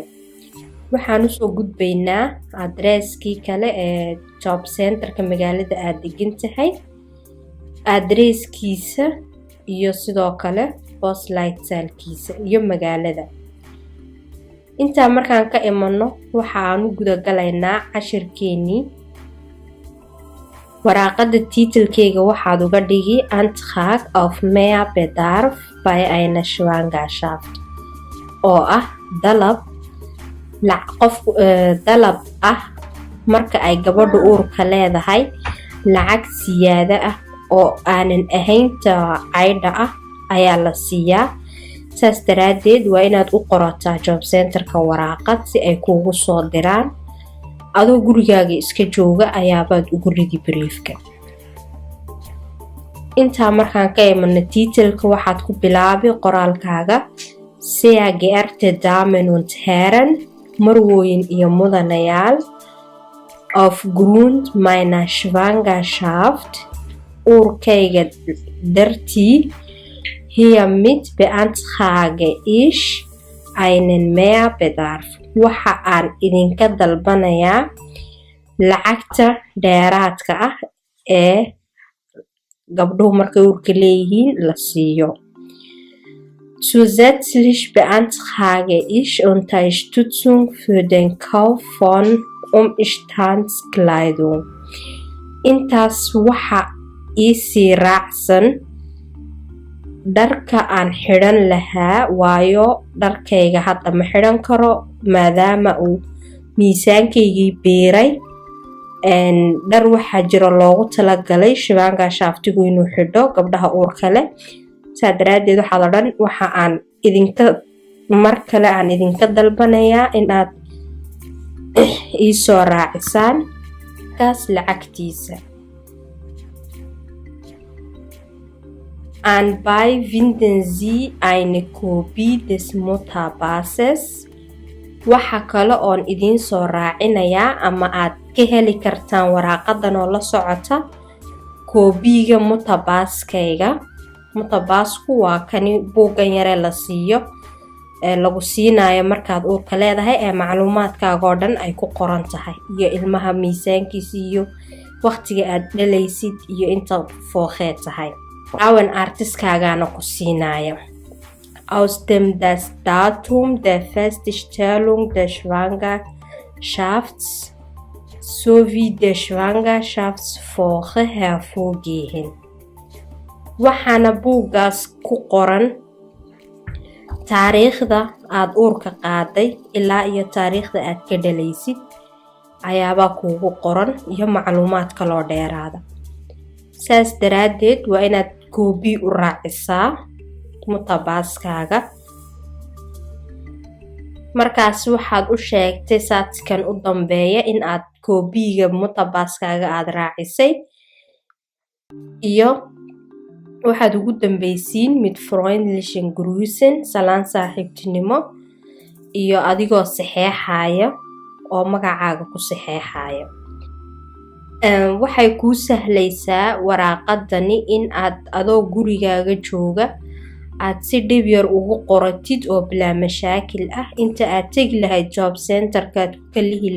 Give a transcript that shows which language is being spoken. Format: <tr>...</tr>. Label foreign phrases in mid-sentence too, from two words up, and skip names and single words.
<so>Waxaan u soo gudbaynaa adreeskii kale ee job centerka magaalada aad degan tahay, adreeskiisa iyo sidoo kale postlight saalkiisa iyo magaalada. Inta markaan ka imano waxaan u guda galaynaa cashirkeeni. Waraaqada tiitelkeyga waxaad uga dhigi</so> <de>Antrag auf mehr Bedarf bei einer Schwangerschaft</de> <so>oo ah dalab ah marka ay gabadhu uurka leedahay lacag siyaada ah oo aanan ahayn caydha ah ayaa la siiyaa. saas daraadeed waa inaad u qorataa job centerka waraaqad si ay kuugu soo diraan adoo gurigaaga iska jooga ayaabaad ugu ridi briefka. Intaa markaan ka imano tiitelka waxaad ku bilaabi qoraalkaaga</so> <de>Sehr geehrte Damen und Herren,</de> <so>marwooyin iyo mudanayaal,</so> <de>aufgrund meiner Schwangerschaft</de> <so>uurkayga dartii</so> <de>hiermit beantrage ich einen Mehrbedarf.</de> <so>Waxa aan idinka dalbanayaa lacagta dheeraadka ah ee gabdhuhu markay uurka leeyihiin la siiyo.</so> <de>Zusätzlich beantrage ich Unterstützung für den Kauf von Umstandskleidung.</de> <so>Intaas waxa iisii raacsan dharka aan xidhan lahaa waayo dharkayga hadda ma xidhan karo maadaama uu miisaankaygii beeray. Dhar waxaa jiro loogu talagalay Schwangerschaftigu inuu xidho gabdhaha uurka leh. saa daraadeed waxaad odhan waxa aan idinka mar kale aan idinka dalbanayaa inaad iisoo raacisaan kaas lacagtiisa.</so> <de>Anbei finden Sie eine Kopie des Mutterbasses.</de> <so>Waxa kale oon idiin soo raacinayaa ama aad ka heli kartaan waraaqadan oo la socota koobiga mutterbaskayga. Mutterbasku waa kani buugan yare la siiyo ee lagu siinayo markaad uurka leedahay ee macluumaadkaaga oo dhan ay ku qoran tahay iyo ilmaha miisaankiisa iyo waqtiga aad dhalaysid iyo inta fooqeed tahay. Awan artiskaagana ku siinayo.</so> <de>Aus dem das Datum der Feststellung der Schwangerschaft sowie der Schwangerschaftswoche hervorgehen.</de> <so>Waxaana buugaas ku qoran taariikhda aad uurka qaaday ilaa iyo taariikhda aad ka dhalaysid ayaabaa kuugu qoran iyo macluumaad kaloo dheeraada. saas daraadeed waa inaad koobi u raacisaa mutterbaskaaga. Markaas waxaad u sheegtay saadkan u dambeeya in aad koobiga mutterbaskaaga aad raacisay iyo waxaad ugu dambaysiin</so> <de>mit freundlichen Grüßen</de> <so>salaan saaxiibtinimo iyo adigoo saxeexaya oo magacaaga ku saxeexaya. Waxay kuu sahlaysaa waraaqadani in aad adoo gurigaaga jooga aad si dhib yar ugu qoratid oo bilaa mashaakil ah inta aad tegi lahayd job centerka aad</so>